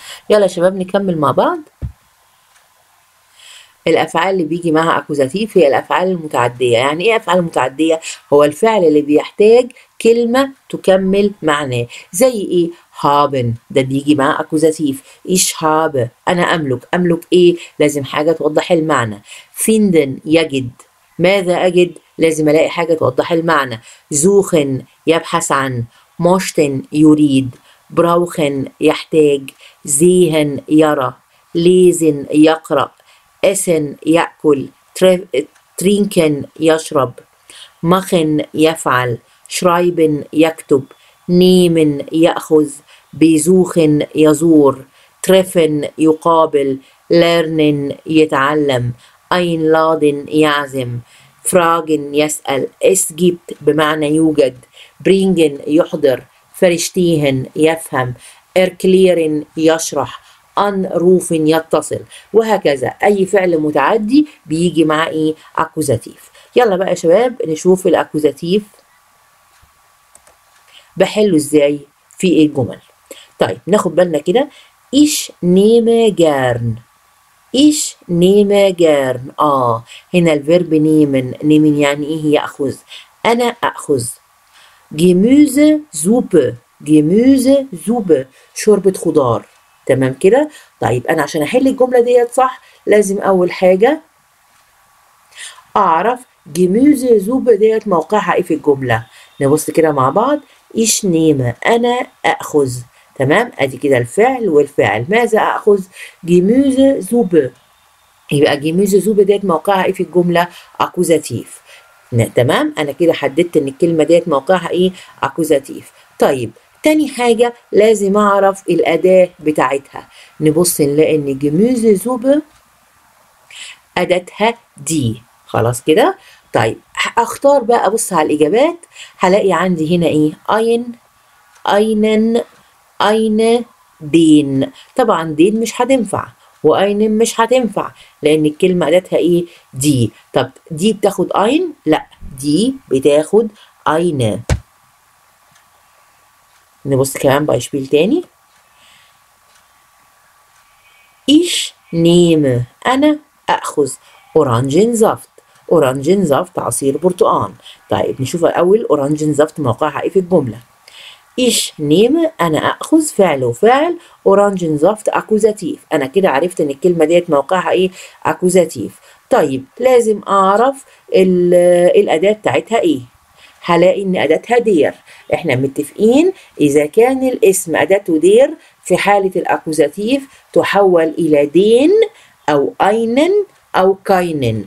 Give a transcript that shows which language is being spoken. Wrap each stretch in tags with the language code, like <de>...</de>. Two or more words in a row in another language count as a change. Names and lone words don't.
<ar>يلا يا شباب نكمل مع بعض. الأفعال اللي بيجي معاها أكوزاتيف هي الأفعال المتعدية. يعني إيه أفعال متعدية؟ هو الفعل اللي بيحتاج كلمة تكمل معناه. زي إيه؟ haben ده بيجي معاه أكوزاتيف.</ar> <de>ich habe</de> <ar>أنا أملك. أملك إيه؟ لازم حاجة توضح المعنى. finden يجد. ماذا أجد؟ لازم ألاقي حاجة توضح المعنى. suchen يبحث عن. möchten يريد. brauchen يحتاج. sehen يرى. lesen يقرأ. essen يأكل. trinken يشرب. machen يفعل. schreiben يكتب. nehmen يأخذ. besuchen يزور. treffen يقابل. lernen يتعلم. einladen يعزم. fragen يسأل.</ar> <de>es gibt</de> <ar>بمعنى يوجد. bringen يحضر. verstehen يفهم. erklären يشرح. anrufen يتصل. وهكذا أي فعل متعدي بيجي معاه إيه؟ أكوزاتيف. يلا بقى يا شباب نشوف الأكوزاتيف بحله إزاي في إيه الجمل. طيب ناخد بالنا كده.</ar> <de>ich nehme gern. ich nehme gern.</de> <ar>هنا الفيرب nehmen. nehmen يعني إيه؟ يأخذ. أنا أأخذ. Gemüsesuppe. Gemüsesuppe شوربة خضار. تمام كده؟ طيب أنا عشان أحل الجملة ديت صح لازم أول حاجة أعرف Gemüsesuppe ديت موقعها إيه في الجملة. نبص كده مع بعض.</ar> <de>ich nehme</de> <ar>أنا أأخذ. تمام؟ أدي كده الفعل والفعل. ماذا أأخذ؟ Gemüsesuppe. يبقى Gemüsesuppe ديت موقعها إيه في الجملة؟ أكوزاتيف. تمام؟ أنا كده حددت إن الكلمة ديت موقعها إيه؟ أكوزاتيف. طيب تاني حاجة لازم أعرف الأداة بتاعتها. نبص نلاقي إن Gemüsesuppe أداتها دي. خلاص كده؟ طيب أختار بقى أبص على الإجابات هلاقي عندي هنا إيه؟</ar> <de>ein einen eine den.</de> <ar>طبعا den مش هتنفع وأين مش هتنفع لأن الكلمة أداتها إيه؟ دي. طب دي بتاخد ein؟ لأ دي بتاخد eine. نبص كمان بايشبيل تاني.</ar> <de>ich nehme</de> <ar>أنا أخذ</ar> <de>Orangensaft.</de> <ar>Orangensaft عصير برتقان. طيب نشوف الأول Orangensaft موقعها إيه في الجملة.</ar> <de>ich nehme</de> <ar>أنا أخذ فعل وفاعل. Orangensaft أكوزاتيف. أنا كده عرفت إن الكلمة ديت موقعها إيه؟ أكوزاتيف. طيب لازم أعرف الأداة بتاعتها إيه. هلاقي إن أداتها دير. إحنا متفقين إذا كان الاسم أداته دير في حالة الأكوزاتيف تحول إلى دين أو أينن أو كاينن.</ar>